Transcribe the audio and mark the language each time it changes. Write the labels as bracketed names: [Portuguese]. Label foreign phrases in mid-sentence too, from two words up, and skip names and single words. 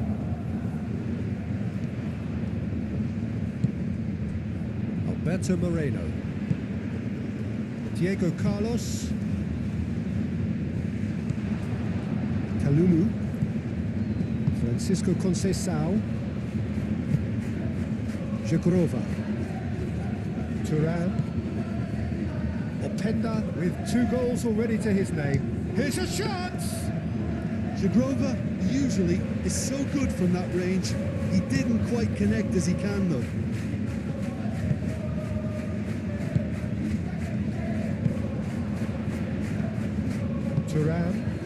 [English] Alberto Moreno. Diego Carlos. Kalulu. Francisco Conceição. Zekrova. Turin. Openda with 2 goals already to his name. Here's a shot! Zekrova usually is so good from that range. He didn't quite connect as he can though. Turin.